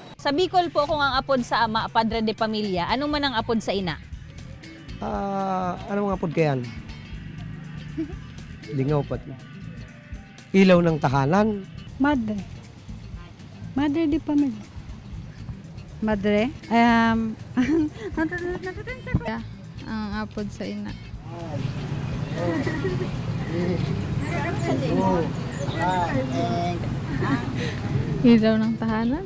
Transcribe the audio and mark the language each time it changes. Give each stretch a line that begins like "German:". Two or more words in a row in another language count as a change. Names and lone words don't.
Bikol: Sa Bicol po kung ang apod sa ama,
Spanish: padre de pamilya,
Bikol: ano man ang apod sa ina? Ano mga apod kayan? Lingaw pati.
Filipino: Ilaw ng tahanan.
Spanish: Madre. Madre di pamilya. Madre?
Bikol: Ang apod sa ina.
Filipino: Ilaw ng tahanan.